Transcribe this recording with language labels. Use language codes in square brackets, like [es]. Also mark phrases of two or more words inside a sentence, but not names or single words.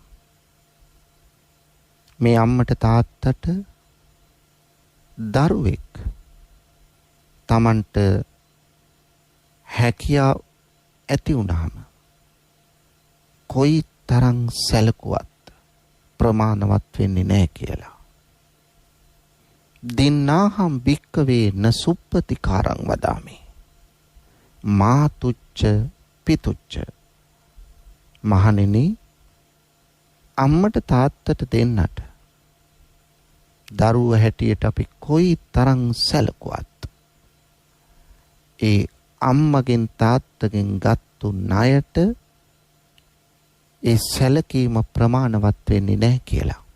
[si] මේ අම්මට තාත්තට දරුවෙක් තමන්ට හැකියාව ඇති වුණාම කොයි තරම් සැලකුවත් ප්‍රමාණවත් වෙන්නේ නැහැ කියලා. [pi] දින්නාහම් භික්කවේ න සුප්පතිකාරං වදාමි. මාතුච්ච පිතුච්ච. [si] මහණෙනි, අම්මට තාත්තට දෙන්නට දරුව හැටියට අපි කොයි තරම් සැලකුවත් ඒ අම්මගෙන් තාත්තගෙන් ගත්තු ණයට ඒ සැලකීම ප්‍රමාණවත් වෙන්නේ නැහැ කියලා.